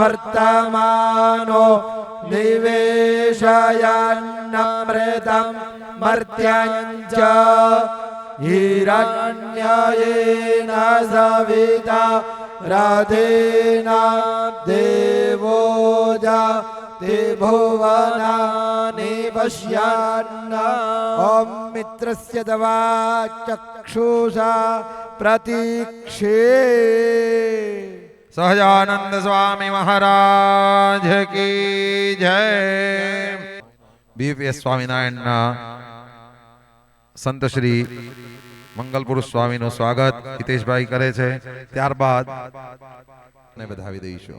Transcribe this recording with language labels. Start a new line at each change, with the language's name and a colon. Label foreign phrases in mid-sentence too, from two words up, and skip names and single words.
Sanskrit: वर्तमानो निवेशयन्नमृतं मर्त्याञ्च हिरण्ययेन सविता राधेन देवोजा ते भुवनानि पश्यन् ॐ मित्रस्य दवा चक्षुषा प्रतीक्षे
Gujarati: સહજાનંદ સ્વામી મહારાજ કી જય. BPS સ્વામિનારાયણના સંત શ્રી મંગલ પુરુષ સ્વામીનું સ્વાગત હિતેશભાઈ કરે છે. ત્યારબાદ ને વધાવી દઈશું.